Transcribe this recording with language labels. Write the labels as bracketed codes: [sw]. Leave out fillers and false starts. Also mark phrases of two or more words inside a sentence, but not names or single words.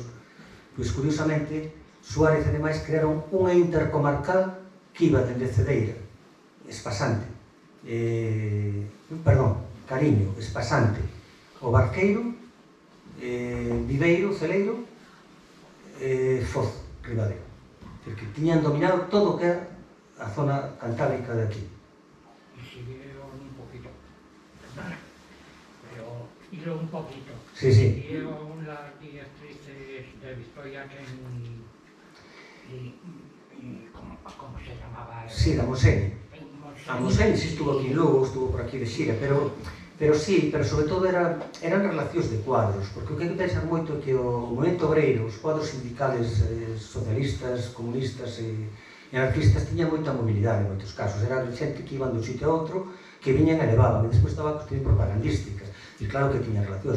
[gl] Pois, curiosamente, Suárez e demais crearon unha intercomarcal que iba dende Cedeira, Espasante, Cariño, Espasante, o Barqueiro, Viveiro, Celeiro, Foz, Ribadeo. Que tiñan dominado todo o que era a zona cantábrica de aquí. [es] Y siguieron un poquito, pero siguieron un poquito. Sí, sí. Siguieron las directrices de Victoria ¿cómo se llamaba? [gl] Sí, da Moseni. A Moseni [es] sí estuvo aquí en Lugo, estuvo por aquí [gl] de xira, pero sobre todo eran relacións de cuadros, porque o que hai que pensar moito é que o movimento obreiro, os cuadros sindicales socialistas, comunistas e anarquistas tiñan moita mobilidade en moitos casos, eran xente que iban dun sitio a outro, que viñan e levaban, e despois estaba a cuestión propagandística, e claro que tiñan relacións.